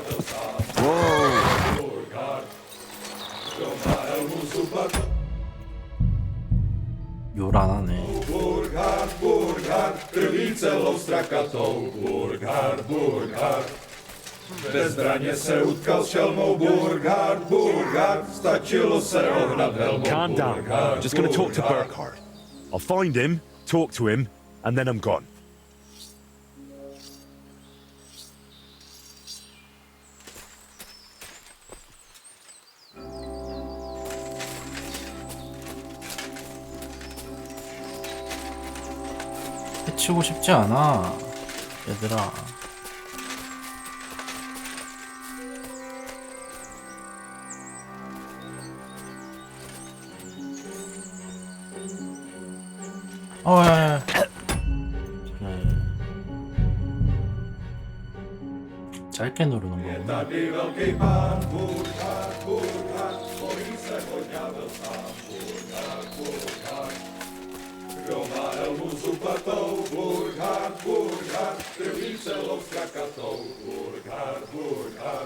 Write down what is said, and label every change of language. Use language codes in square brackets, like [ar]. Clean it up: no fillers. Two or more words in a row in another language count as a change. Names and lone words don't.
[ko] 요란하네. [cs] Krví celou strakatou, Burghard, Burghard. Bezbraně se utkal s šelmou, Burghard, Burghard. Stačilo se ohnat helmou. [en] Calm down. I'm just gonna talk to Burkhard. I'll find him, talk to him, and then I'm gone. [ko] 해치고 싶지 않아, 얘들아. 야. 짧게 누르는 거구나. [cs] Tady velký pán, Burghard, Burghard. Bojí se podňábel sám, Burghard, Burghard. Kdo má helmu zubatou, Burghard, Burghard. Krví celou strakatou, Burghard, Burghard.